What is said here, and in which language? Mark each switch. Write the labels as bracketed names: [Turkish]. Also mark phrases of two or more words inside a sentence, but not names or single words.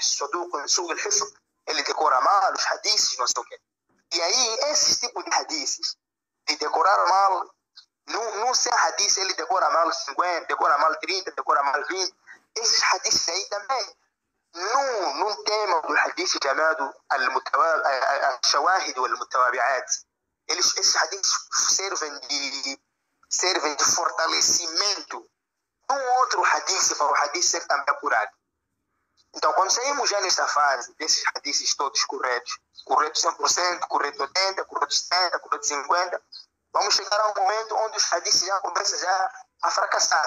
[Arabic] صدوق سيء الحفظ, [Portuguese] ele decora mal os hadiths, não sei o quê. E aí, esses tipos de hadiths, de decorar mal, não ser hadith, ele decora mal 50, decora mal 30, decora mal 20. Esses hadiths aí também, num tema do hadith chamado [Arabic] الشواهد والمتابعات, [Portuguese] esses hadiths servem de fortalecimento de um outro hadith para o hadith ser também apurado. Então, quando saímos já nesta fase desses hadiths todos corretos 100%, correto 80%, correto 70%, correto 50%, vamos chegar a um momento onde os hadiths já começam já a fracassar.